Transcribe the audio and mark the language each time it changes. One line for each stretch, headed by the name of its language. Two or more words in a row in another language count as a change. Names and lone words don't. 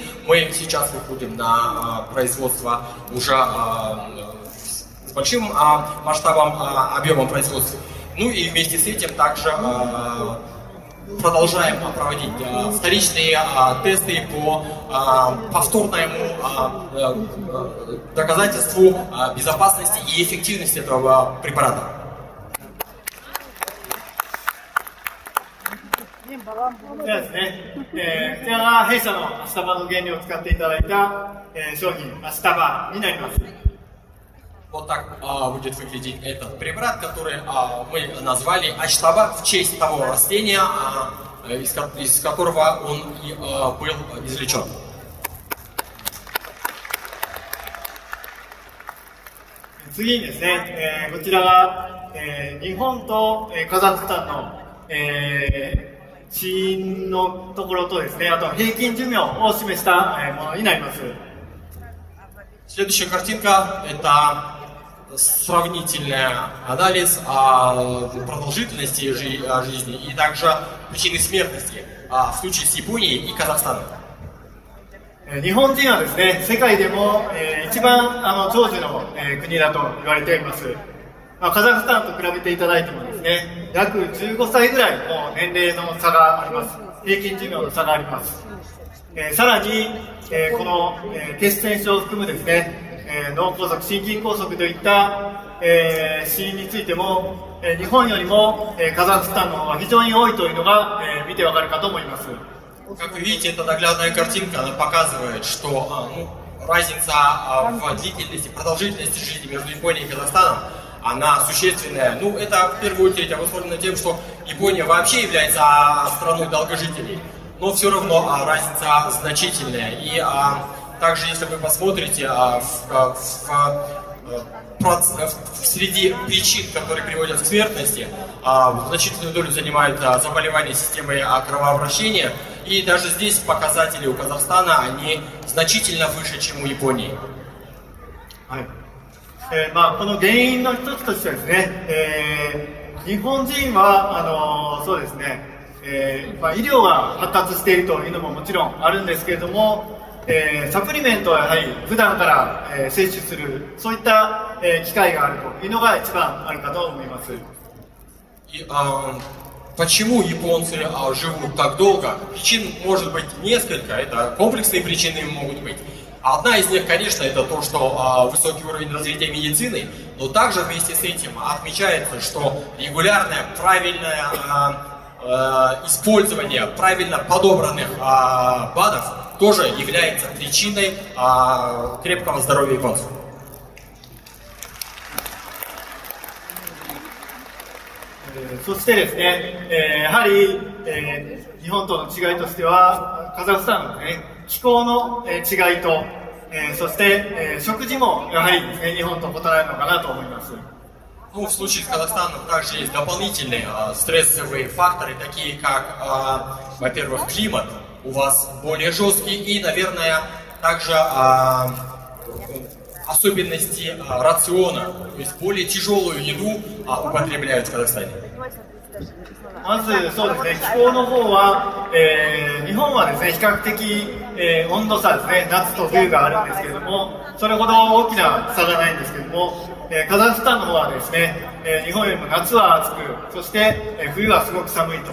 Russian: Мы сейчас выходим на производство уже с большим масштабом, объемом производства. Ну и вместе с этим также продолжаем проводить вторичные тесты по повторному доказательству безопасности и эффективности этого препарата.
Japanese: ではですね、こちらが弊社のアシタバの原料を使っていただいた、商品アシタバになります。
Russian: Вот так будет выглядеть этот препарат, который мы назвали аштаба в честь того растения, из которого он и был извлечен.
Japanese: 次にですね、こちらが、日本と、カザフスタンの、死因のところとですね、あと平均寿命を示した、ものになります。
Russian: Следующая картинка – это сравнительный анализ продолжительности жизни и также причины смертности в случае с Японией и Казахстаном.
Japanese: 日本人はですね、世界でも、一番長寿の、国だと言われています。カザフスタンと比べていただいてもですね、約15歳ぐらいの年齢の差があります。平均寿命の差があります。さらに、この、血栓症を含むですね、脳梗塞、心筋梗塞といった、死因についても、日本よりも、カザフスタンの方が非常に多いというのが、見てわかるかと思います。
Russian: Как вы видите, это наглядная картинка, она показывает, что разница в длительности, продолжительности жизни между Японией и Казахстаном, она существенная. Ну, это в первую очередь обусловлено тем, что Япония вообще является страной долгожителей, но все равно разница значительная. И также, если вы посмотрите среди причин, которые приводят к смертности, значительную долю занимают заболевания системы кровообращения. И даже здесь показатели у Казахстана, они значительно выше, чем у Японии.
Japanese: はい。この原因の一つとしてはですね、日本人はそうですね、医療が発達しているというのももちろんあるんですけれども、サプリメントはやはり普段から、摂取するそういった、機会があるというのが一番あるかと思います。
Russian: Почему японцы живут так долго? Причин может быть несколько, это комплексные причины могут быть. Одна из них, конечно, это то, что высокий уровень развития медицины, но также вместе с этим отмечается, что регулярное, правильное использование правильно подобранных БАДов тоже является причиной крепкого здоровья японцев.
Japanese: そしてですね、やはり、日本との違いとしてはカザフスタンの、ね、気候の、違いと、そして、食事もやはりですね、日本と異なるのかなと思います。
Russian: Ну, в случае с Казахстаном также есть дополнительные стрессовые факторы, такие как, во-первых, климат у вас более жесткий и, наверное, также особенности рациона, то есть более тяжелую еду употребляют в Казахстане.
Japanese: まずそうですね、気候の方は、日本はですね、比較的、温度差ですね、夏と冬があるんですけれども、それほど大きな差がないんですけれども、カザフスタンの方はですね、日本よりも夏は暑く、そして、冬はすごく寒いと。